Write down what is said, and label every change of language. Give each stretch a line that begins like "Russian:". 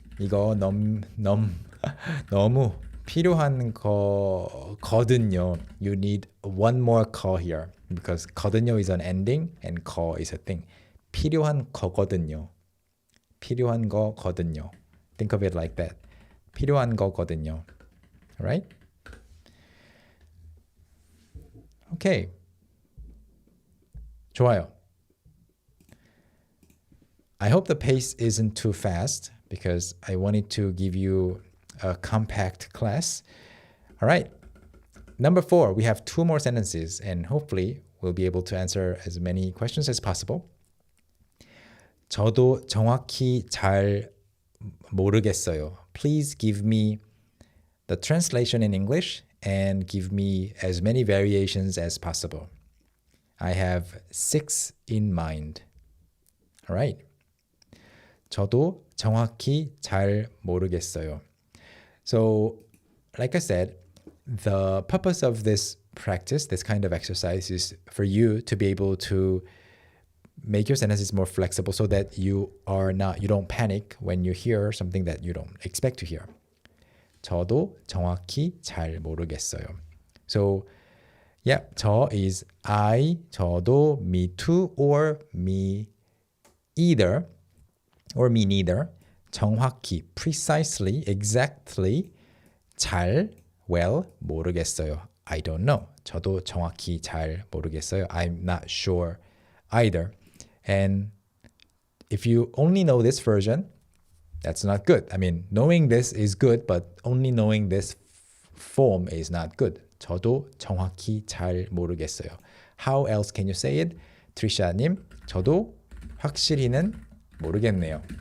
Korean: 이거 너무 필요한 거거든요.
English: You need one more 거 here because 거든요 is an ending and 거 is a thing.
Korean: 필요한 거거든요. 필요한 거거든요.
English: Think of it like that.
Korean: 필요한 거거든요.
English: Right? Okay.
Korean: 좋아요.
English: I hope the pace isn't too fast because I wanted to give you a compact class. All right. Number 4, we have 2 more sentences and hopefully we'll be able to answer as many questions as possible.
Korean: 저도 정확히 잘 모르겠어요.
English: Please give me the translation in English and give me as many variations as possible. I have 6 in mind. Alright.
Korean: 저도 정확히 잘 모르겠어요.
English: So, like I said, the purpose of this practice, this kind of exercise, is for you to be able to make your sentences more flexible so that you don't panic when you hear something that you don't expect to hear.
Korean: 저도 정확히 잘 모르겠어요.
English: So, yeah, 저 is I, 저도, me too, or me either, or me neither. 정확히, precisely, exactly, 잘, well, 모르겠어요. I don't know.
Korean: 저도 정확히 잘 모르겠어요.
English: I'm not sure either. And if you only know this version, that's not good. I mean, knowing this is good, but only knowing this form is not good.
Korean: 저도 정확히 잘 모르겠어요.
English: How else can you say it?
Korean: 트리샤님, 저도 확실히는 모르겠네요.